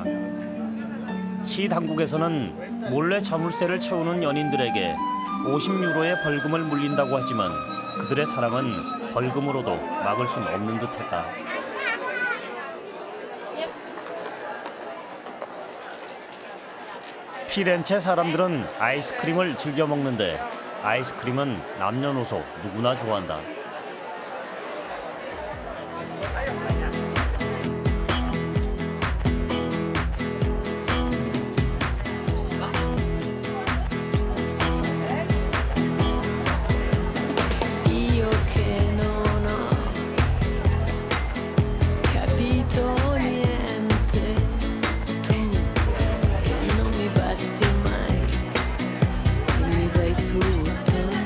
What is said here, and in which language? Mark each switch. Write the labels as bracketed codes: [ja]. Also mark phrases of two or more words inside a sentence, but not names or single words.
[ko] 시 당국에서는 몰래 자물쇠를 채우는 연인들에게 50유로의 벌금을 물린다고 하지만 그들의 사랑은 벌금으로도 막을 순 없는 듯했다. 피렌체 사람들은 아이스크림을 즐겨 먹는데 아이스크림은 남녀노소 누구나 좋아한다. [it] Io che non ho capito niente, tu che non mi basti mai, e mi dai tutto.